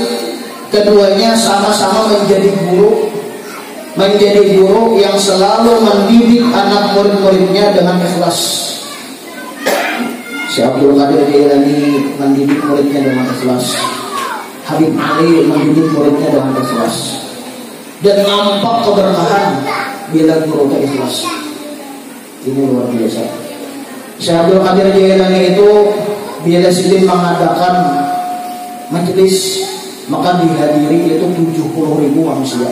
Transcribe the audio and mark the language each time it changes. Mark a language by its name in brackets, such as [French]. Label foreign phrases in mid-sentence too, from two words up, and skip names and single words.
[Indonesian] Keduanya sama-sama menjadi guru yang selalu mendidik anak murid-muridnya dengan ikhlas. Si Abdul Qadir Jailani mendidik muridnya dengan ikhlas. Habib Ali mendidik muridnya dengan ikhlas. Dan nampak keberkahan bila guru ikhlas. Ini luar biasa. Si Abdul Qadir Jailani itu bila sidin mengadakan majelis, maka dihadiri itu 70.000 manusia.